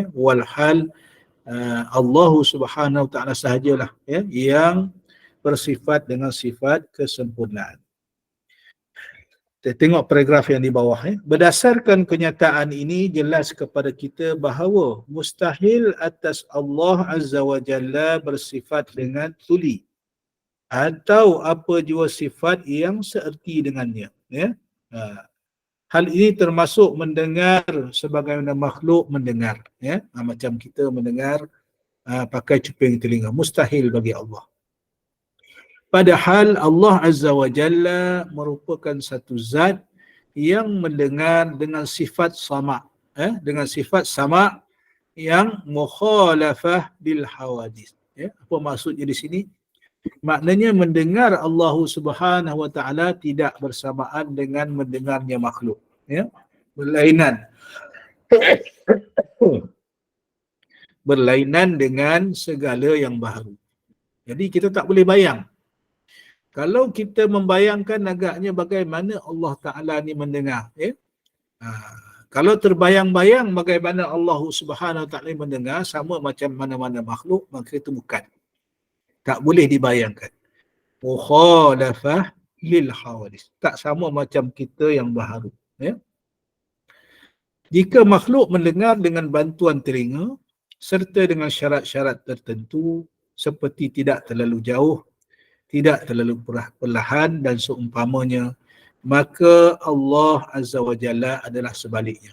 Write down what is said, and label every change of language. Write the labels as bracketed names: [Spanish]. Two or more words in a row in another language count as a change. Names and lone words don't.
[Malay] Walhal Allah [Arabic] سبحانه وتعالى [Malay] sahajalah, ya, yang bersifat dengan sifat kesempurnaan. Kita tengok paragraf yang di bawah, ya. Berdasarkan kenyataan ini jelas kepada kita bahawa mustahil atas Allah [Arabic] عز وجل [Malay] bersifat dengan tuli atau apa jua sifat yang seerti dengannya, ya. Hal ini termasuk mendengar sebagaimana makhluk mendengar, ya. Macam kita mendengar pakai cuping telinga, mustahil bagi Allah. Padahal Allah [Arabic] عز وجل [Malay] merupakan satu zat yang mendengar dengan sifat sama', dengan sifat sama' yang [Arabic] مخالفة بالحوادث, [Malay] ya. Apa maksudnya di sini? Maknanya mendengar Allah [Arabic] سبحانه وتعالى [Malay] tidak bersamaan dengan mendengarnya makhluk, ya. Berlainan. Berlainan dengan segala yang baharu, Jadi kita tak boleh bayang. Kalau kita membayangkan agaknya bagaimana Allah Ta'ala ni mendengar, ya? Kalau terbayang-bayang bagaimana Allah [Arabic] سبحانه وتعالى [Malay] mendengar sama macam mana-mana makhluk, maka itu bukan. Tak boleh dibayangkan. [Arabic] مخالفة للحوادث. [Malay] Tak sama macam kita yang baharu. Ya? Jika makhluk mendengar dengan bantuan telinga, serta dengan syarat-syarat tertentu, seperti tidak terlalu jauh, tidak terlalu perlahan dan seumpamanya, maka Allah [Arabic] عز وجل [Malay] adalah sebaliknya.